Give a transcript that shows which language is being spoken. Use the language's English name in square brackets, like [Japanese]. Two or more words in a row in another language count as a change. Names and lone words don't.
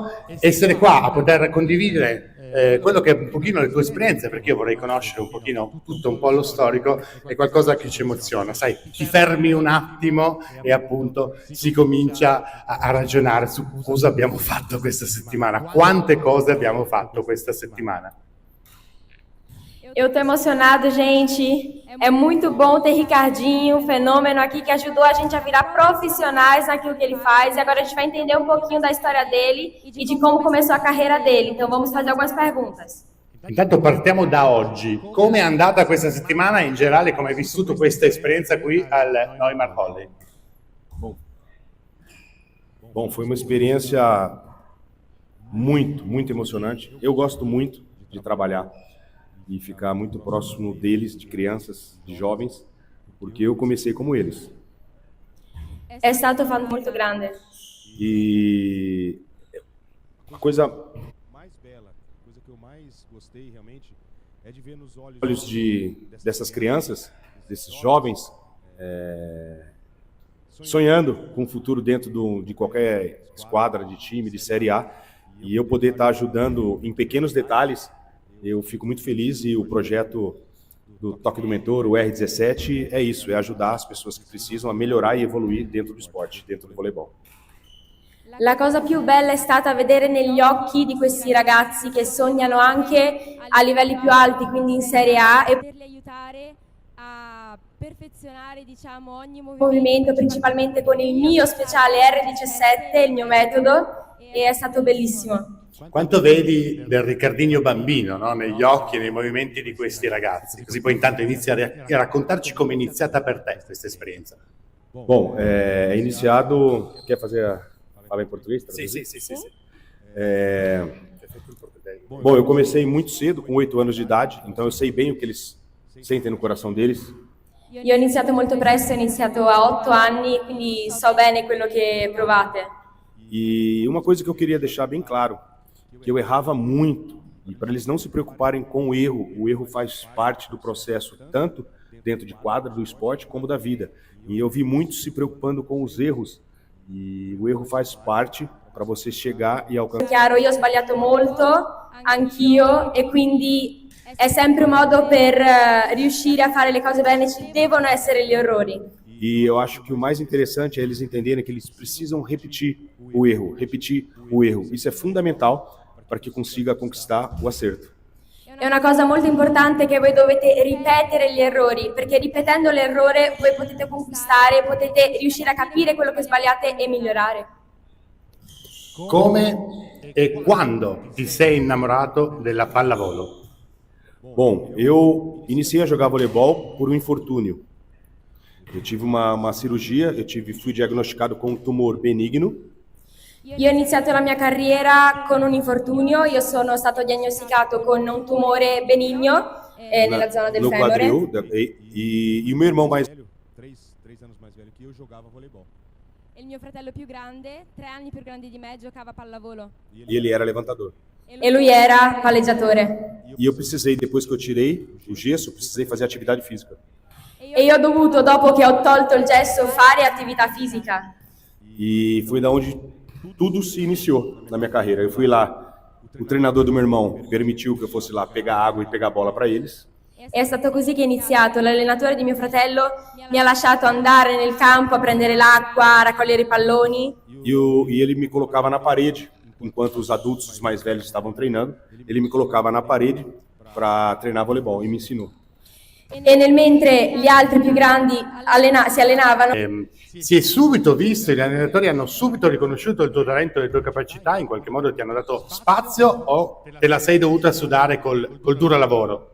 [Italian] Essere qua a poter condividere quello che è un pochino le tue esperienze, perché io vorrei conoscere un pochino tutto un po' lo storico, è qualcosa che ci emoziona, sai, ti fermi un attimo e appunto si comincia a ragionare su cosa abbiamo fatto questa settimana, quante cose abbiamo fatto questa settimana. [Portuguese] Eu tô emocionado, gente. É muito bom ter Ricardinho, um fenômeno aqui que ajudou a gente a virar profissionais naquilo que ele faz. E agora a gente vai entender um pouquinho da história dele e de como começou a carreira dele. Então vamos fazer algumas perguntas. [Italian] Intanto partiamo da oggi. Come è andata questa settimana e in generale come hai vissuto questa esperienza qui al Neumar Volley? [Portuguese] Bom, foi uma experiência muito emocionante. Eu gosto muito de trabalhar e ficar muito próximo deles, de crianças, de jovens, porque eu comecei como eles. [Italian] È stato molto grande. [Portuguese] E a coisa mais bela, a coisa que eu mais gostei realmente, é de ver nos olhos dessas crianças, desses jovens, sonhando com o futuro dentro de qualquer esquadra, de time, de Série A, e eu poder estar ajudando em pequenos detalhes. Eu fico muito feliz e o projeto do Toque do Mentor, o R17, é isso, é ajudar as pessoas que precisam a melhorar e evoluir dentro do esporte, dentro do voleibol. [Italian] La cosa più bella è stata vedere negli occhi di questi ragazzi che sognano anche a livelli più alti, quindi in Serie A, e poterli aiutare a perfezionare, diciamo, ogni movimento, principalmente con il mio speciale R17, il mio metodo, e è stato bellissimo. Quanto vedi del Riccardinho bambino, no? Negli occhi e nei movimenti di questi ragazzi? Così poi intanto inizia a raccontarci come è iniziata per te questa esperienza. [Portuguese] Bom, é iniciado... Quer falar em português? [Italian] Sì. [Portuguese] Bom, eu comecei muito cedo, com 8 anos de idade, então eu sei bem o que eles sentem no coração deles. [Italian] Io ho iniziato molto presto, ho iniziato a 8 anni, quindi so bene quello che provate. [Portuguese] E uma coisa que eu queria deixar bem claro, que eu errava muito, e para eles não se preocuparem com o erro faz parte do processo, tanto dentro de quadra, do esporte, como da vida. E eu vi muitos se preocupando com os erros, e o erro faz parte para você chegar e alcançar. [Italian] Chiaro, io ho sbagliato molto, anch'io, e quindi è sempre un modo per riuscire a fare le cose bene, ci devono essere gli errori. [Portuguese] E eu acho que o mais interessante é eles entenderem que eles precisam repetir o erro. Isso é fundamental para que consiga conquistar o acerto. [Italian] È una cosa molto importante che voi dovete ripetere gli errori, perché ripetendo l'errore voi potete conquistare, potete riuscire a capire quello che sbagliate e migliorare. Come e quando ti sei innamorato della pallavolo? [Portuguese] Bom, eu iniciei a jogar voleibol por um infortúnio. Eu tive uma cirurgia, fui diagnosticado com um tumor benigno. [Italian] Io ho iniziato la mia carriera con un infortunio, io sono stato diagnosticato con un tumore benigno nella zona del femore. [Portuguese] No quadril, e o meu irmão mais velho, 3 anos mais velho que eu, jogava voleibol. [Italian] E il mio fratello più grande, 3 anni più grande di me, giocava a pallavolo. [Portuguese] E ele era levantador. [Italian] E lui era palleggiatore. [Portuguese] E eu precisei, depois que eu tirei o gesso, precisei fazer atividade física. [Italian] E io ho dovuto, dopo che ho tolto il gesso, fare attività fisica. [Portuguese] E foi da onde tudo se iniciou na minha carreira. Eu fui lá, o treinador do meu irmão permitiu que eu fosse lá pegar água e pegar a bola para eles. È stato così che è iniziato. L'allenatore di mio fratello mi ha lasciato andare nel campo a prendere l'acqua, a raccogliere i palloni. E ele me colocava na parede, enquanto os adultos, os mais velhos, estavam treinando. Ele me colocava na parede para treinar voleibol e me ensinou. [Italian] E nel mentre gli altri più grandi si allenavano, Si è subito visto, gli allenatori hanno subito riconosciuto il tuo talento e le tue capacità, in qualche modo ti hanno dato spazio o te la sei dovuta sudare col duro lavoro?